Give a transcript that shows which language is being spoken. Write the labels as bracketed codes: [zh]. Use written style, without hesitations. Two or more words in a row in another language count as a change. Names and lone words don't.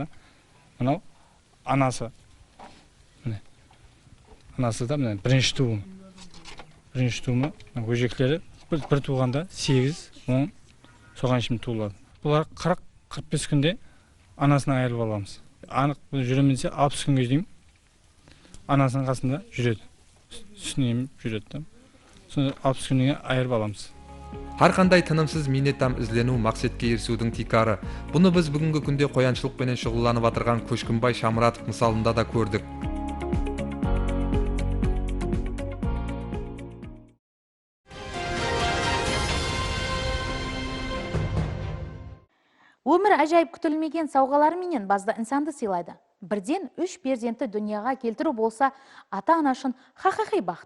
[kaa] Мынау анасы, міне анасы да міне бірінші туымы, көжеклері бір туғанда 8-10 соған шейін туылады. Бұлар 40-45 күнде анасынан айырылып аламыз. Анық жүремінсе 60 күнге дейін анасының қасында жүреді. Үстіне еміп жүреді. Сонда 60 күнге айырып аламыз. Har qanday tinimsiz minnettam izlenuv maqsadga erishuvning tikari. [uz] Buni biz bugungi kunda qo'yanchilik bilan shug'ullanib o'tirgan Qo'shkinbay Shamuratov misolida da ko'rdik. [kaa] Өмір әжайып күтілмеген сауғалары менен базда инсанды сыйлайды. Бірден 3 перзентті дүнияға келтіру болса, ата-анашын хақиқи бақыт.